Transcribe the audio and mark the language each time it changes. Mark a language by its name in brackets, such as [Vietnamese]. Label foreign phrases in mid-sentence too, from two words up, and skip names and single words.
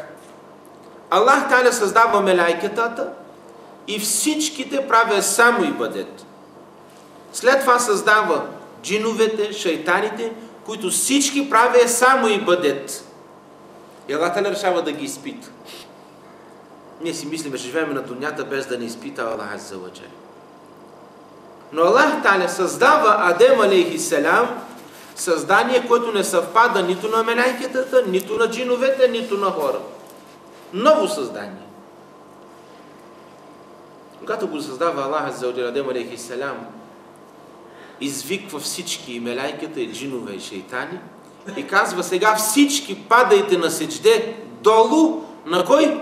[Bulgarian] Аллах Та'аля създава мелайкетата и всичките правят само ибадет. След това създава джиновете, шайтаните, които всички правят само ибадет. И Аллах Та'аля решава да ги изпита. Ние си мислим, че живеем на дунята без да не изпита Аллах Азза ва Джал. Но Аллах Та'аля създава Адем алейхиссалам, създание, което не съвпада нито на мелайкетата, нито на джиновете, нито на хора. Ново създание. Когато го създава Аллах Азза ва Джал, Адем алейхиссалам извиква всички и мелайкета, и джинове, и шейтани и казва, сега всички падайте на седжде долу на кой?